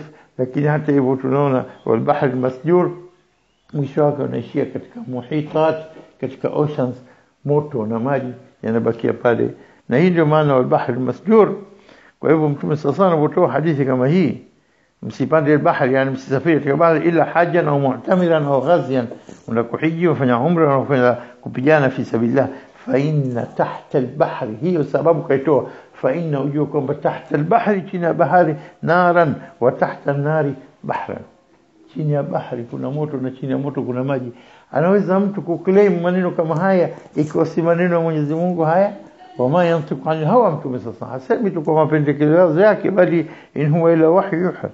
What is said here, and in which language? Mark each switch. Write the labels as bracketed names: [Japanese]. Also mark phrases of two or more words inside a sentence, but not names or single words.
[Swahili] Lakini hata hivyo tunaona bahari masjur mwisho wake unaishia katika muhitat, katika oceans, moto na maji yanabakia pale. Na hii ndio maana bahari masjur. Kwa hivyo Mtume sasa anapotoa hadithi kama hii, msipande bahari, yani msisafiri katika bahari [Arabic] إلا حاجا أو معتمرا أو غازيا, [Swahili] unakuhiji ufanya umra au kufanya kupigana [Arabic] في سبيل الله. فإن تحت البحر, [Swahili] hiyo sababu kaitoa, [Arabic] فإن, [Swahili] ujue kwamba [Arabic] تحت البحر, [Swahili] chini ya bahari, [Arabic] نارا وتحت النار بحرا, [Swahili] chini ya bahari kuna moto na chini ya moto kuna maji. Anaweza mtu kuclaim maneno kama haya ikiwa si maneno ya Mwenyezi Mungu haya? [Arabic] وما ينطق عن الهوى, [Swahili] Mtume sasa hasemi tu kwa mapendekezo yake, bali [Arabic] إن هو إلا وحي يوحى.